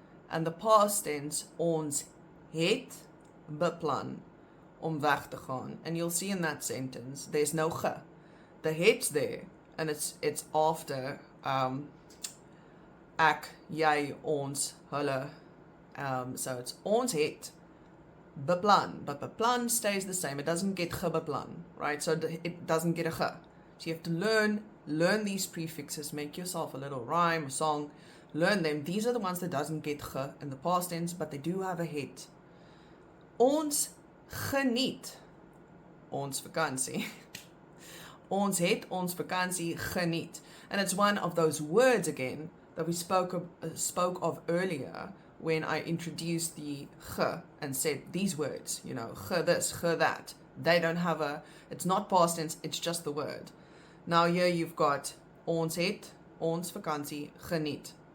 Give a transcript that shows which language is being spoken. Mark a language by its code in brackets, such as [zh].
[en] And the past tense, [af] ons het beplan om weg te gaan. [en] And you'll see in that sentence, there's no ge. The het's there, and it's after ek, jy, ons, hulle. So it's [af] ons het beplan, [en] but beplan stays the same. It doesn't get gebeplan, right? So it doesn't get a ge. So you have to learn these prefixes, make yourself a little rhyme, a song, learn them. These are the ones that doesn't get ge in the past tense, but they do have a het. [af] Ons geniet ons vakansie. Ons het ons vakansie geniet. [en] And it's one of those words again that we spoke of earlier when I introduced the ge and said these words, you know, ge this, ge that. They don't have it's not past tense, it's just the word. Now here you've got [af] ons het ons vakansie geniet.